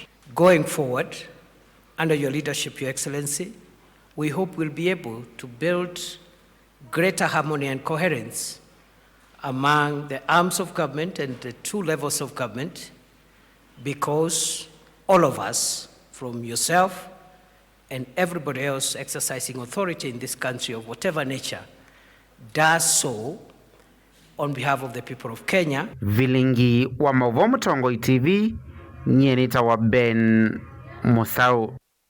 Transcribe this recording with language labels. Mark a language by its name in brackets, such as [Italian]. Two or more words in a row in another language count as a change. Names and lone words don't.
[English] Going forward, under your leadership, Your Excellency, we hope we'll be able to build greater harmony and coherence among the arms of government and the two levels of government, because all of us, from yourself and everybody else exercising authority in this country of whatever nature, does so on behalf of the people of Kenya. [Kamba] Vilingi wa Mauvo Mtongo TV, Nyenita wa Ben Musau.